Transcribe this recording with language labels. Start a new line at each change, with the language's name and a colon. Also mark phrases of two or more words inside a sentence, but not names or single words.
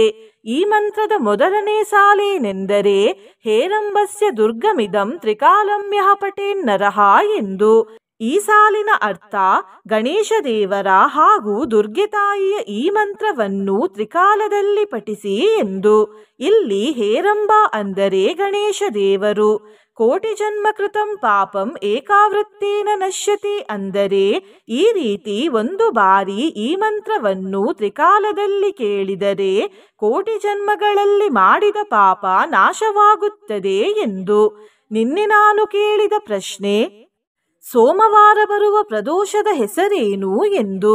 Kannada: ಈ ಮಂತ್ರದ ಮೊದಲನೇ ಸಾಲೇನೆಂದರೆ
Sanskrit: ಹೇರಂಬಸ್ಯ ದುರ್ಗಮಿದಂ ತ್ರಿಕಾಲಂಯಃ ಪಠೇನ್ನರಃ
Kannada: ಎಂದು. ಈ ಸಾಲಿನ ಅರ್ಥ ಗಣೇಶ ದೇವರ ಹಾಗೂ ದುರ್ಗೆ ತಾಯಿಯ ಈ ಮಂತ್ರವನ್ನು ತ್ರಿಕಾಲದಲ್ಲಿ ಪಠಿಸಿ ಎಂದು. ಇಲ್ಲಿ ಹೇರಂಬ ಅಂದರೆ ಗಣೇಶ ದೇವರು.
Sanskrit: ಕೋಟಿ ಜನ್ಮ ಕೃತಂ ಪಾಪಂ ಏಕಾವೃತ್ತೇನ ನಶ್ಯತಿ
Kannada: ಅಂದರೆ ಈ ರೀತಿ ಒಂದು ಬಾರಿ ಈ ಮಂತ್ರವನ್ನು ತ್ರಿಕಾಲದಲ್ಲಿ ಕೇಳಿದರೆ ಕೋಟಿ ಜನ್ಮಗಳಲ್ಲಿ ಮಾಡಿದ ಪಾಪ ನಾಶವಾಗುತ್ತದೆ ಎಂದು. ನಿನ್ನೆ ನಾನು ಕೇಳಿದ ಪ್ರಶ್ನೆ, ಸೋಮವಾರ ಬರುವ ಪ್ರದೋಷದ ಹೆಸರೇನು ಎಂದು.